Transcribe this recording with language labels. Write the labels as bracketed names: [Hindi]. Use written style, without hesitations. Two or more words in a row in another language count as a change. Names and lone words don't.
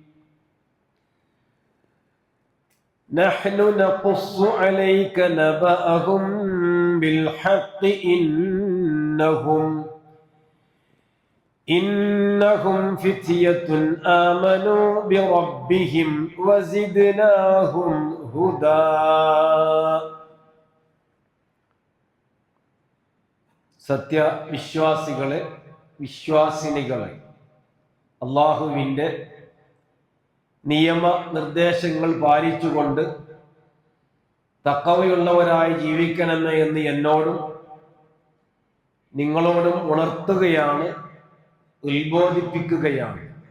[Arabic] نحن نقص عليك نبأهم بالحق إنهم فتية آمنوا بربهم وزدناهم هدى [Malayalam] സത്യവിശ്വാസികളെ വിശ്വാസിനികളെ അല്ലാഹുവിൻ്റെ നിയമ നിർദ്ദേശങ്ങൾ പാലിച്ചുകൊണ്ട് തഖ്വയുള്ളവരായി ജീവിക്കണമെന്ന് എന്ന് എന്നോടും നിങ്ങളോടും ഉണർത്തുകയാണ്, ഉത്ബോധിപ്പിക്കുകയാണ്.